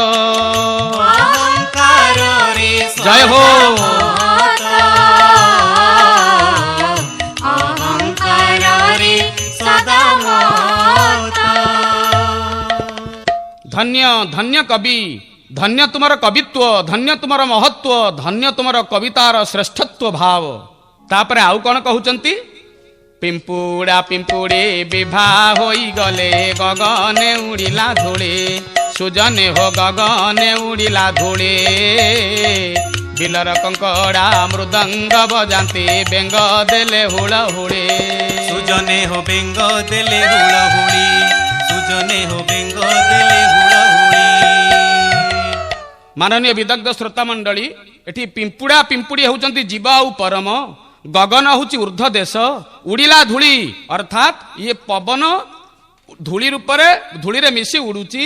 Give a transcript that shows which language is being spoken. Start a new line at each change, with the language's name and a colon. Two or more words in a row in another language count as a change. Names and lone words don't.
Odia: ଅହଙ୍କାର ରେ ଜୟ ହୋ। ଅହଙ୍କାର ରେ ସଦା ମତ। ଧନ୍ୟ ଧନ୍ୟ କବି, ଧନ୍ୟ ତୁମର କବିତ୍ୱ, ଧନ୍ୟ ତୁମର ମହତ୍ୱ, ଧନ୍ୟ ତୁମର କବିତାର ଶ୍ରେଷ୍ଠତ୍ୱ ଭାବ। ତାପରେ ଆଉ କୌଣ କହଉଚନ୍ତି? ପିମ୍ପୁଡ଼ା ପିମ୍ପୁଡ଼େ ବିବାହ ହୋଇ ଗଲେ, ଗଗନେ ଉଡ଼ିଲା ଧୂଳେ, ସୁଜନେ ହୋ ଗଗନେ ଉଡ଼ିଲା ଧୂଳେ, ବିଲର କଙ୍କଡ଼ା ମୃଦଙ୍ଗ ବଜାନ୍ତି ବେଙ୍ଗ ଦେଲେ ହୁଳହୁଳି। ସୁଜନେ ହୋ ବେଙ୍ଗ ଦେଲେ ହୁଳହୁଳି, ସୁଜନେ ହୋ ବେଙ୍ଗ ଦେଲେ ହୁଳହୁଳି। ମାନନୀୟ ବିଦଗ୍ଧ ଶ୍ରୋତା ମଣ୍ଡଳୀ, ଏଠି ପିମ୍ପୁଡ଼ା ପିମ୍ପୁଡ଼ି ହେଉଛନ୍ତି ଜୀବ ଆଉ ପରମ, ଗଗନ ହେଉଛି ଉର୍ଦ୍ଧ୍ୱ ଦେଶ, ଉଡ଼ିଲା ଧୂଳି ଅର୍ଥାତ୍ ଇଏ ପବନ ଧୂଳି ରୂପରେ ଧୂଳିରେ ମିଶି ଉଡୁଛି।